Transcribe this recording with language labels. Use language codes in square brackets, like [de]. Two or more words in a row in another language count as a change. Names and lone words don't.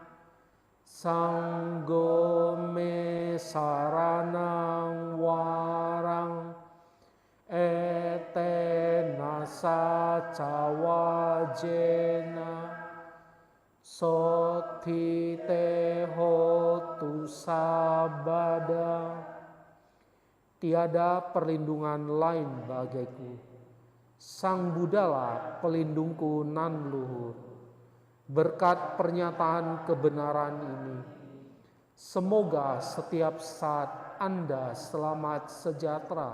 [pi] Sanggo me saranang warang. Etena saca wajena. Soti te hotu sabada. [id] Tiada perlindungan lain bagiku. Sang Buddhalah pelindungku nan luhur. Berkat pernyataan kebenaran ini, semoga setiap saat Anda selamat sejahtera.